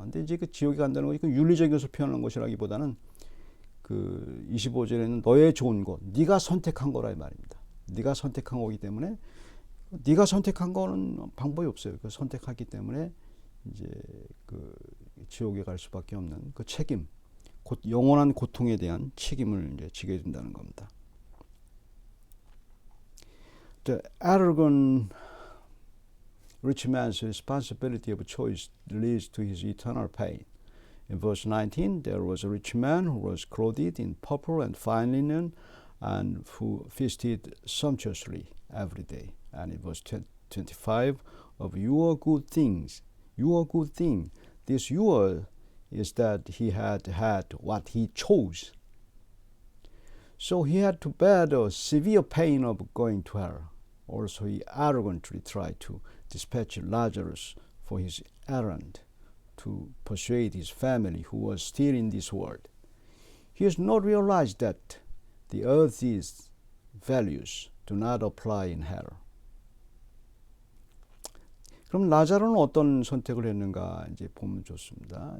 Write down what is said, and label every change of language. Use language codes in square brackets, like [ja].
[ko] 근데 이제 그 지옥에 간다는 것이 그 윤리적인 것을 표현한 것이라기보다는 그 25절에는 너의 좋은 것, 네가 선택한 거라 이 말입니다. 네가 선택한 거기 때문에 네가 선택한 거는 방법이 없어요. 그 선택하기 때문에 이제 그 지옥에 갈 수밖에 없는 그 책임, 영원한 고통에 대한 책임을 이제 지게 된다는 겁니다. [en] The arrogant rich man's responsibility of choice leads to his eternal pain. In verse 19, there was a rich man who was clothed in purple and fine linen and who feasted sumptuously every day. And in verse 25, of your good things, your good thing, this your is that he had what he chose. So he had to bear the severe pain of going to hell. Also he arrogantly tried to dispatch Lazarus for his errand to persuade his family who was still in this world. He has not realized that the earth's values do not apply in hell. [ko] 그럼 라자로는 어떤 선택을 했는가 이제 보면 좋습니다.